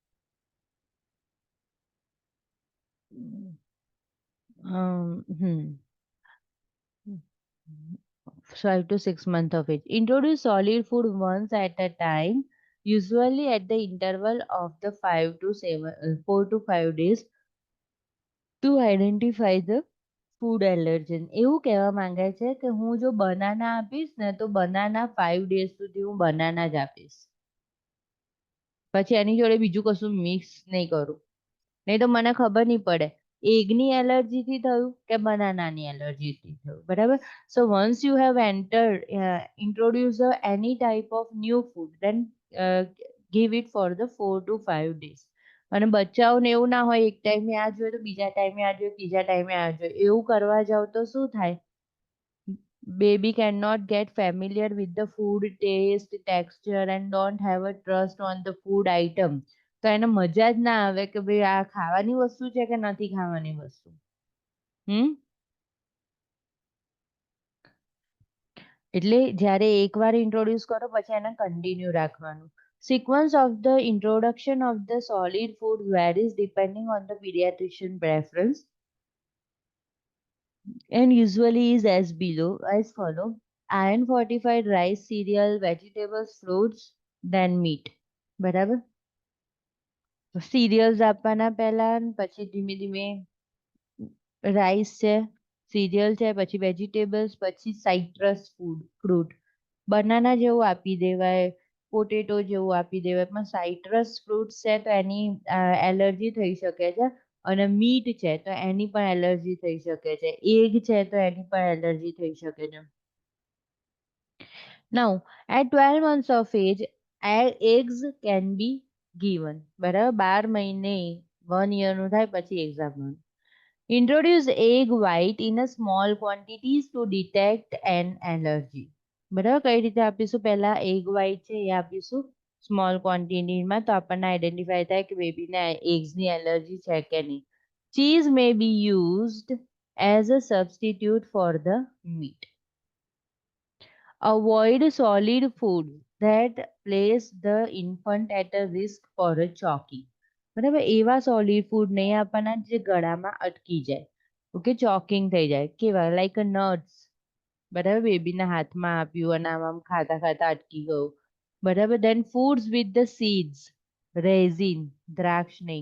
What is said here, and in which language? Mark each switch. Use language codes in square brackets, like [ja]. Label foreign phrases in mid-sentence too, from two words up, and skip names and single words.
[en] 5 to 6 months of age. Introduce solid food once at a time, usually at the interval of the 4 to 5 days to identify the food allergen. [gu] એવું કહેવા માંગે છે કે હું જો બનાના આપીશ ને તો બનાના 5 days સુધી હું બનાના જ આપીશ પછી એની જોડે બીજું કશું મિક્સ નહીં કરું નહીં તો મને ખબર નહીં પડે એગની એલર્જીથી થયું કે બનાનાની એલર્જીથી થયું, બરાબર. [en] so once you have entered introduce any type of new food, then give it for the 4 to 5 days. [gu] અને બચ્ચાઓને એવું ના હોય એક ટાઈમે આ જોઈએ તો બીજા ટાઈમે આ જોઈએ, ત્રીજા ટાઈમે આ જોઈએ, એવું કરવા જાવ તો શું થાય? [en] Baby cannot get familiar with the food taste, texture and don't have a trust on the food item. [gu] તો એને મજા જ ના આવે કે ભાઈ આ ખાવાની વસ્તુ છે કે નથી ખાવાની વસ્તુ. એટલે જ્યારે એકવાર ઇન્ટ્રોડ્યુસ કરો પછી એને કન્ટિન્યુ રાખવાનું. [en] Sequence of the introduction of the solid food varies depending on the pediatrician preference and usually is as below as follow: iron fortified rice, cereal, vegetables, fruits, then meat. [gu] બરાબર. સિરિયલ્સ આપવાના પહેલા પછી ધીમે ધીમે રાઈસ છે, સિરિયલ છે, પછી વેજીટેબલ્સ, પછી [en] citrus fruit. [gu] બનાના જેવું આપી દેવાય, પોટેટો જેવું આપી દેવાય, પણ [en] citrus fruit [gu] છે તો એની એલર્જી થઈ શકે છે. અને મીટ છે તો એની પણ એલર્જી થઈ શકે છે, એગ છે તો એની પણ એલર્જી થઈ શકે છે. [en] Now, at 12 months of age, eggs can be given. [gu] બરાબર, 12 મહિને 1 year નું થાય પછી એક્ઝામ. [en] Introduce egg white in a small quantities to detect an allergy. [gu] બરાબર, કઈ રીતે આપીશું? પહેલા [en] egg white [gu] છે એ આપીશું [en] small quantityમાં, [gu] તો આપણને આઈડેન્ટિફાય થાય કે બેબીને એગ્સની એલર્જી છે કે નહીં. [en] ચીઝ may be used as a substitute for the meat. Avoid solid food that place the infant at a risk for a choking. [gu] બરાબર, એવા [en] solid food [gu] નહીં આપવાના જે ગળામાં અટકી જાય, ઓકે, ચોકિંગ થઈ જાય. [en] કેવા? like nuts. [gu] બરાબર, બેબીના હાથમાં આપ્યું અને આમ ખાતા ખાતા અટકી ગયું. બરાબર. [en] then foods with the seeds, raisin, [gu] દ્રાક્ષ નહીં.